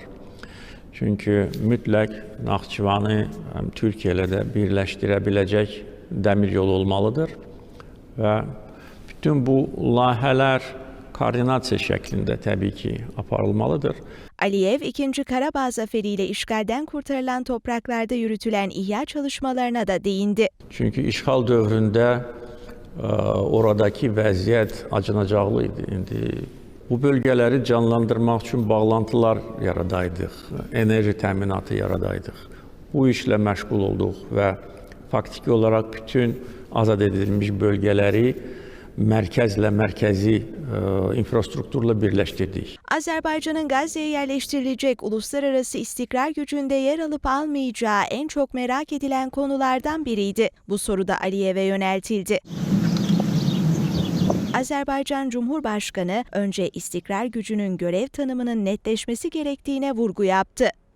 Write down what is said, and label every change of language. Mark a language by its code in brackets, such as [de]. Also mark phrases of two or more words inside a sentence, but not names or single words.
[az] Çünki mütləq Naxçıvanı Türkiyə ilə də birləşdirə biləcək dəmir yolu olmalıdır. Və bütün bu layihələr koordinasiya şəklində təbii ki aparılmalıdır. Aliyev, 2. [tr] Karabağ zaferiyle işgalden kurtarılan topraklarda yürütülen ihya çalışmalarına da değindi. [az] Çünki işğal dövründə oradakı vəziyyət acınacaqlı idi. İndi bu bölgələri canlandırmaq üçün bağlantılar yaradaydıq, enerji təminatı yaradaydıq. Bu işlə məşğul olduq və faktiki olaraq bütün azad edilmiş bölgələri mərkəzlə, mərkəzi infrastrukturla birləşdirdik. [tr] Azerbaycan'ın Gazze'ye yerleştirilecek uluslararası istikrar gücünde yer alıp almayacağı en çok merak edilen konulardan biriydi. Bu soru da Aliyev'e yöneltildi. Azerbaycan Cumhurbaşkanı önce istikrar gücünün görev tanımının netleşmesi gerektiğine vurgu yaptı.